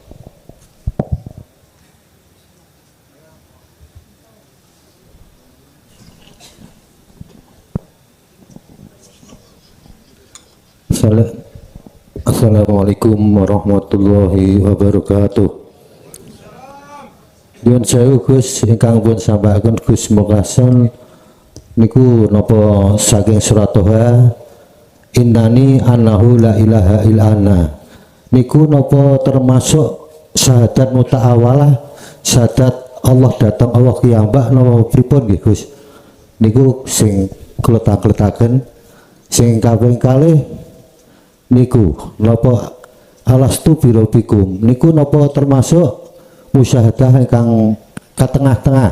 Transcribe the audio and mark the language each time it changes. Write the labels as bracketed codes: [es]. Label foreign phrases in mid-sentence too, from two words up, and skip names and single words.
[ar] السلام عليكم ورحمة الله وبركاته. [jv] Nyuwun sewu Gus ingkang pun sampaikan Gus Mukasan niku napa saking surat Toha [ar] إنني أنه لا إله إلا أنا [jv] niku napa termasuk syahadat muta'awalah, syahadat Allah datang Allah kiyambak napa pripun nggih Gus? Niku sing kletak-kletaken sing kaping kalih niku napa [ar] ألست بربكم [jv] niku napa termasuk musyahadah ingkang katengah-tengah.